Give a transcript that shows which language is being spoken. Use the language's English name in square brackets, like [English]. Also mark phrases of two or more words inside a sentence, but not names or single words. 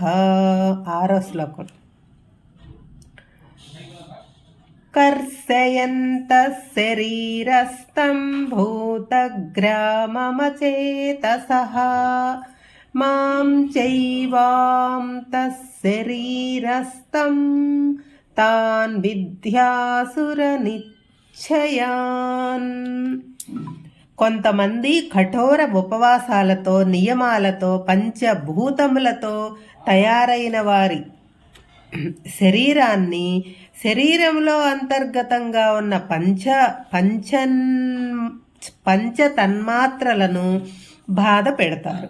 [Telugu] 6వ శ్లోకం। [Sanskrit] कर्षयन्तः शरीरस्थं भूतग्राममचेतसः मां चैवां तशरीरस्थं तान् విద్యాసురనిశ్చయాన్. [Telugu] కొంతమంది కఠోర ఉపవాసాలతో, నియమాలతో, పంచభూతములతో తయారైన వారి శరీరాన్ని, శరీరంలో అంతర్గతంగా ఉన్న పంచ తన్మాత్రలను బాధ పెడతారు.